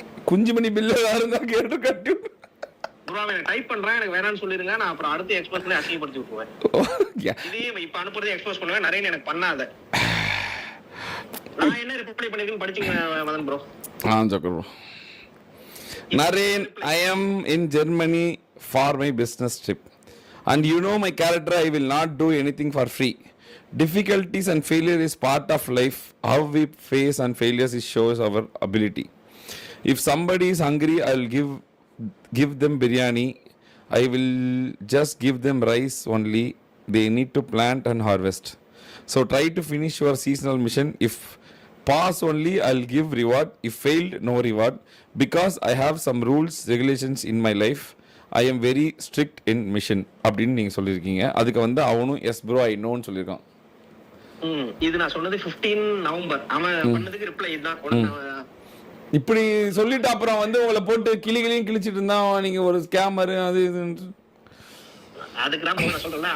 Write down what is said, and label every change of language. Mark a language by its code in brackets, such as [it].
[ta] குஞ்சுமணி பில்ல இருந்தா கேட்டு கட்டி ப்ரோ நான் டைப் பண்றேன், எனக்கு வேணாம்னு சொல்லிருங்க. நான் அப்புறம் அடுத்து எக்ஸ்போஸ் பண்ணி அசிங்கப்படுத்தி விட்டுருவேன். இதையும் இப்ப அனுப்புறதே எக்ஸ்போஸ் பண்ணுவேன். நிறைய எனக்கு பண்ணாத. நான் என்ன reply பண்ணிருக்கேன்னு படிச்சுங்க Madan bro. Joker bro. [en] Naren, I am in Germany for my business trip. And you know my character, I will not do anything for free. Difficulties and failure is part of life. How we face and failures is shows our ability. If somebody is hungry, I'll give them biryani. I will just give them rice only. They need to plant and harvest. So try to finish your seasonal mission. If pass only, I'll give reward. If failed, no reward. Because I have some rules, regulations in my life. I am very strict in mission. [ta] அப்படின்னு நீங்க சொல்லியிருக்கீங்க. அதுக்கு வந்து அவனும் S bro I நோன்னு சொல்லியிருக்கான். இது நான் சொன்னது 15 நவம்பர். அவன் பண்ணதுக்கு ரிப்ளை இதுதான். இப்படி சொல்லிட்டு அப்புறம் வந்து உங்களை போட்டு கிளிகளையும் கிழிச்சிட்டு இருந்தான். நீங்க ஒரு ஸ்கேமர் அது இது. அதுக்கு தான் நான் சொல்றேன்.